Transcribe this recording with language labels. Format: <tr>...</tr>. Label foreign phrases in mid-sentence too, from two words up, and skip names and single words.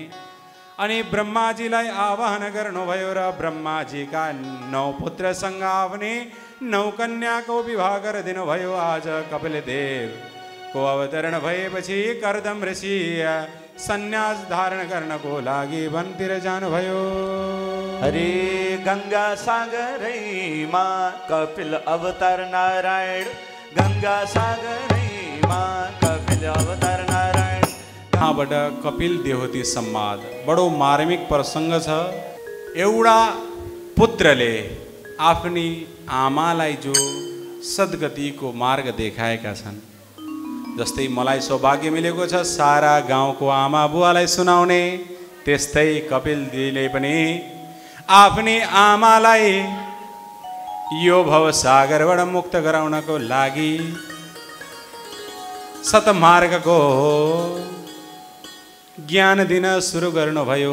<ne>अनि ब्रह्माजीलाई आवाहन गर्नुभयो र ब्रह्माजीका 9 पुत्रसँग आफ्नै 9 कन्याको विवाह गरिदिनु भयो। आज कपिल देवको अवतरण भएपछि कर्दम ऋषि सन्यास धारण गर्नको लागि वनतिर जानुभयो। हरे गंगा सागरैमा कपिल अवतार नारायण, गंगा सागरैमा कपिल अवतार नारायण। यहाँबाट कपिल देवहूति संवाद बडो मार्मिक प्रसङ्ग छ। एउटा पुत्रले आफ्नी आमालाई जो सद्गतिको मार्ग देखाएका छन्, जस्तै मलाई सौभाग्य मिलेको छ सारा गाउँको आमा बुवालाई सुनाउने, त्यस्तै कपिल देवले पनि आफ्नी आमालाई यो भवसागरबाट मुक्त गराउनको लागि सतमार्गको ज्ञान दिन सुरु गर्नुभयो।</ne>